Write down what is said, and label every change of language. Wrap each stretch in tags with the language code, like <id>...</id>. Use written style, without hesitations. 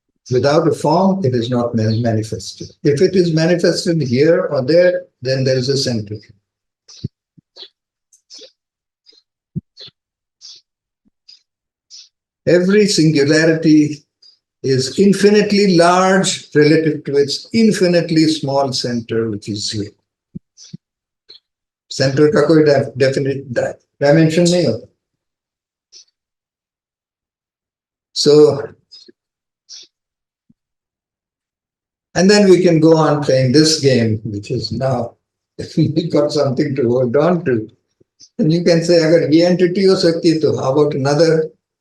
<en>Without a form, it is not manifested. If it is manifested here or there, then there is a center. Every singularity is infinitely large relative to its infinitely small center, which is zero.</en> <hi>Center का कोई definite dimension नहीं होता.</hi> <en>So, and then we can go on playing this game, which is now we got something to hold on to. And you can say,</en> <hi>agar ye entity ho sakti hai, to</hi> <en>how about another?</en>